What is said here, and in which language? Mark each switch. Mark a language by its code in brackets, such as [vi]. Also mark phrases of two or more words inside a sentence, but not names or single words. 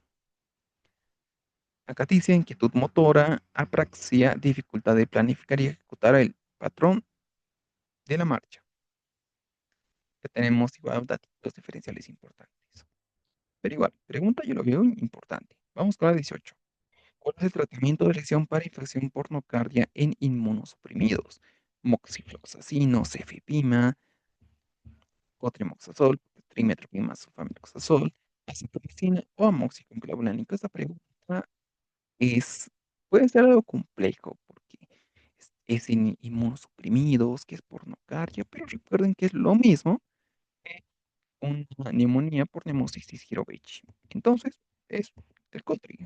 [es] Acaticia, inquietud motora, apraxia, dificultad de planificar y ejecutar el patrón de la marcha. Ya tenemos igual datos diferenciales importantes. Pero igual, pregunta yo lo veo importante. Vamos con la 18. ¿Cuál es el tratamiento de elección para infección por nocardia en inmunosuprimidos? Moxifloxacino, cefepima, cotrimoxazol, trimethoprim, sulfamethoxazol, acitromicina o amoxicillin clavulánico. Esta pregunta es, puede ser algo complejo porque es en inmunosuprimidos, que es por nocardia, pero recuerden que es lo mismo que una neumonía por Pneumocystis jirovecii. Entonces, es el Cotri.